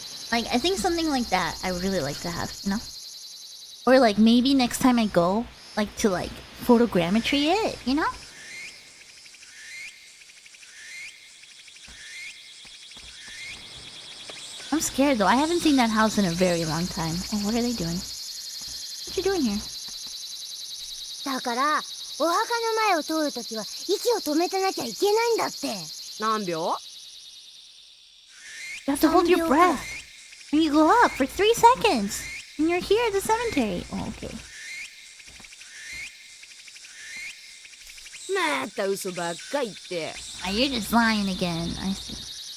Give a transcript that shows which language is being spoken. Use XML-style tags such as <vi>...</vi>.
<en>Like, I think something like that I would really like to have, you know? Or like maybe next time I go, like to like photogrammetry it, you know? I'm scared though. I haven't seen that house in a very long time. Oh, what are they doing? What you doing here?</en> <ja>だからお墓の前を通るときは息を止めてなきゃいけないんだって。何秒？</ja> <en>You have to hold your breath when you go up for 3 seconds. And you're here at the cemetery. Oh, okay.</en> <ja>また嘘ばっか言って。</ja> <en>Ah, you're just lying again. I see.</en>